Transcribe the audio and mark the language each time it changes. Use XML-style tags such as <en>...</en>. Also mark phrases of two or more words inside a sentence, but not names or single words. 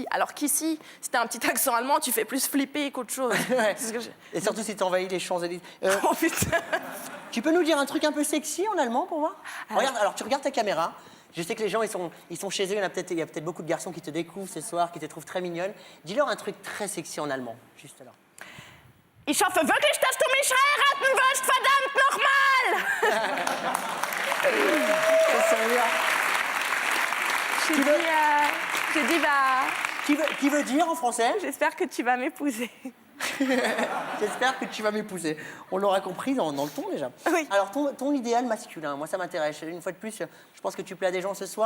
<fr>Alors qu'ici, si t'as un petit accent allemand, tu fais plus flipper qu'autre chose. Ouais. Et surtout si t'envahis les Champs-Élysées. Oh putain. Tu peux nous dire un truc un peu sexy en allemand pour voir? Regarde, alors tu regardes ta caméra. Je sais que les gens, ils sont chez eux. Il y a peut-être beaucoup de garçons qui te découvrent ce soir, qui te trouvent très mignonne. Dis-leur un truc très sexy en allemand, juste là.</fr> <de>Ich hoffe wirklich, dass du mich heiraten wirst, verdammt nochmal!</de> <fr>Ça, ça veut dire... Tu veux... J'ai dit, Qui veut dire en français? j'espère que tu vas m'épouser. J'espère que tu vas m'épouser. On l'aura compris dans le ton déjà. Oui. Alors, ton idéal masculin, moi ça m'intéresse. Une fois de plus, je pense que tu plais à des gens ce soir.</fr>